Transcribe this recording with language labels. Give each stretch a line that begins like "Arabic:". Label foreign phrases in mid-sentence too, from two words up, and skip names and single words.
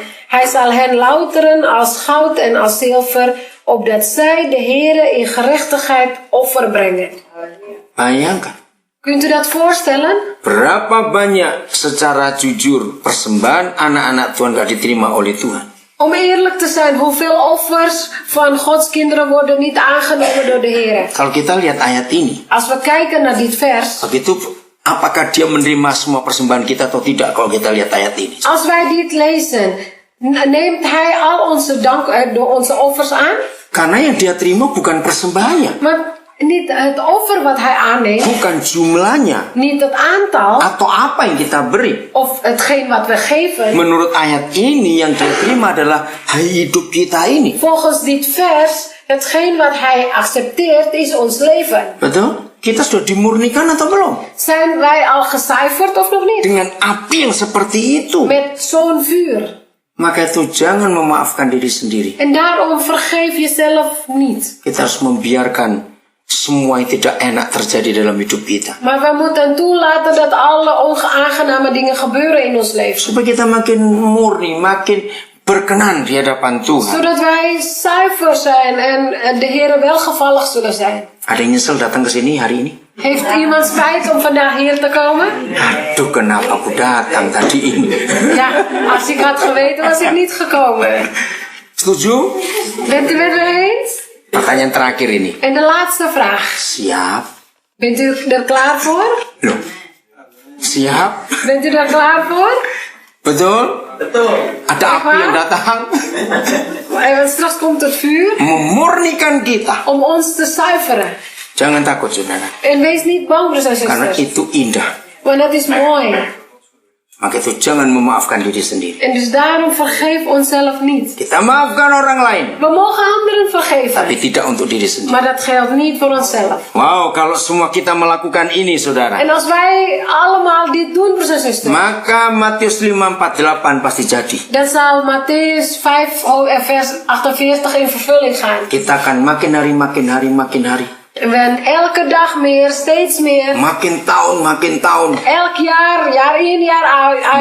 Dutch: Hij zal hen louteren als goud en als zilver, opdat zij de Heere in gerechtigheid offer brengen.
Indonesian: Bayangkan.
Dutch: Kunt u dat voorstellen?
Indonesian: Berapa banyak secara jujur persembahan anak-anak Tuhan gak diterima oleh Tuhan.
Dutch: Om eerlijk te zijn, hoeveel offers van Gods kinderen worden niet aangenomen door de Heer?
Indonesian: Kalau kita lihat ayat ini,
Dutch: Als we kijken naar dit vers,
Indonesian: begitu apakah dia menerima semua persembahan kita atau tidak kalau kita lihat ayat ini?
Dutch: als wij dit lezen, neemt Hij al onze onze offers aan?
Indonesian: Karena yang dia terima bukan persembahannya,
Dutch: Maar niet het offer wat Hij aanneemt,
Indonesian: bukan jumlahnya,
Dutch: niet het aantal
Indonesian: atau apa yang kita beri.
Dutch: of hetgeen wat we geven.
Indonesian: Menurut ayat ini yang dia terima adalah hidup kita ini.
Dutch: Volgens dit vers, hetgeen wat Hij accepteert is ons leven.
Indonesian: Betul? Kita sudah dimurnikan atau belum?
Dutch: Zijn wij al gecijferd of nog niet?
Indonesian: Dengan api yang seperti itu.
Dutch: Met zo'n vuur.
Indonesian: Maka itu jangan memaafkan diri sendiri.
Dutch: En daarom vergeef jezelf niet.
Indonesian: Kita harus membiarkan semua yang tidak enak terjadi dalam hidup kita.
Dutch: Maar we moeten toelaten dat alle onaangename dingen gebeuren in ons leven.
Indonesian: Supaya kita makin murni, makin berkenan di hadapan Tuhan.
Dutch: Zodat wij zuiver zijn en de Heer welgevallig zullen zijn.
Indonesian: Ada yang nyesel datang ke sini hari ini?
Dutch: Heeft iemand spijt om vandaag hier te komen?
Indonesian: Aduh, kenapa aku datang tadi ini?
Dutch: Ja, als ik had geweten was ik niet gekomen.
Indonesian: Setuju?
Dutch: Bent u met me eens?
Indonesian: Pertanyaan terakhir ini.
Dutch: En de laatste vraag.
Indonesian: Siap?
Dutch: Bent u er klaar voor?
Indonesian: Loh. Siap?
Dutch: Bent u er klaar voor?
Indonesian: Betul? Ada api yang datang
Dutch: Want straks komt het vuur
Indonesian: memurnikan kita.
Dutch: om ons te zuiveren.
Indonesian: Jangan takut, saudara.
Dutch: En wees niet bang, broers en
Indonesian: Karena
Dutch: zusters.
Indonesian: itu indah.
Dutch: Want dat is mooi.
Indonesian: Maka itu jangan memaafkan diri sendiri.
Dutch: En dus daarom vergeef onszelf niet.
Indonesian: Kita maafkan orang lain,
Dutch: We mogen anderen vergeven.
Indonesian: tapi tidak untuk diri sendiri.
Dutch: Maar dat geldt niet voor onszelf.
Indonesian: Wow, kalau semua kita melakukan ini, saudara,
Dutch: En als wij allemaal dit doen, broers en zusters,
Indonesian: maka Matius 5:48 pasti jadi.
Dutch: dan zal Matthäus 5 vers 48 in vervulling gaan.
Indonesian: Kita akan makin hari, makin hari.
Dutch: En elke dag meer, steeds meer.
Indonesian: Makin tahun.
Dutch: Elk jaar in, jaar uit,